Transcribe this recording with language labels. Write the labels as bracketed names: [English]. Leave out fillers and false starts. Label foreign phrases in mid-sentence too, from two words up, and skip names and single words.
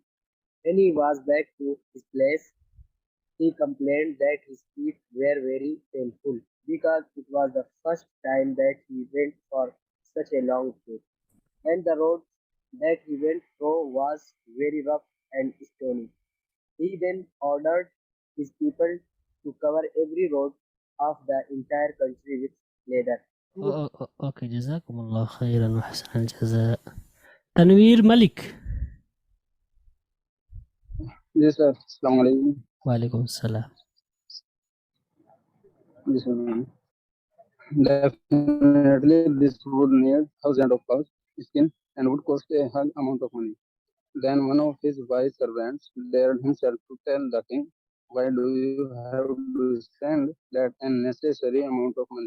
[English] When he was back to his place, he complained that his feet were very painful because it was the first time that he went for such a long trip, and the road that he went through was very rough and stony. He then ordered his people to cover every road of the entire country with leather. ओके, [Arabic] جزاكم الله خيرا و حسن جزاء. तनवीर मलिक। [Hindi] जी सर, [Arabic] السلام عليكم. وعليكم السلام. [Hindi] जी सर, [English] definitely this would need thousands of cows, skin, and would cost a hug amount of money. Then one of his wise servants dared himself to tell the king, "Why do you have to spend that unnecessary amount of money?